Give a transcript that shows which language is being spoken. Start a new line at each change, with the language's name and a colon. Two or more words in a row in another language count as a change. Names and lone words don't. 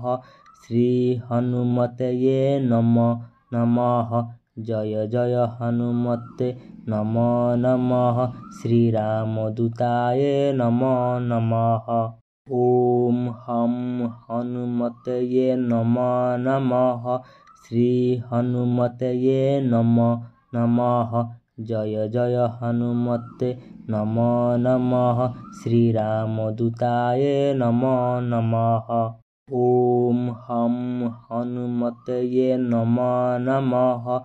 Sanskrit: ଶ୍ରୀ ହନୁମତୟେ ନମଃ ନମଃ। ଜୟ ଜୟ ହନୁମତେ ନମଃ ନମଃ। ଶ୍ରୀରାମଦୂତାୟ ନମଃ ନମଃ। ଓಂ ହଂ ହନୁମତୟେ ନମଃ ନମଃ। श्रीहनुमतये नमो नमः। जय जय हनुमते नमो नमः। श्रीरामदूताय नमो नमः। ॐ हं हनुमतये नमो नमः।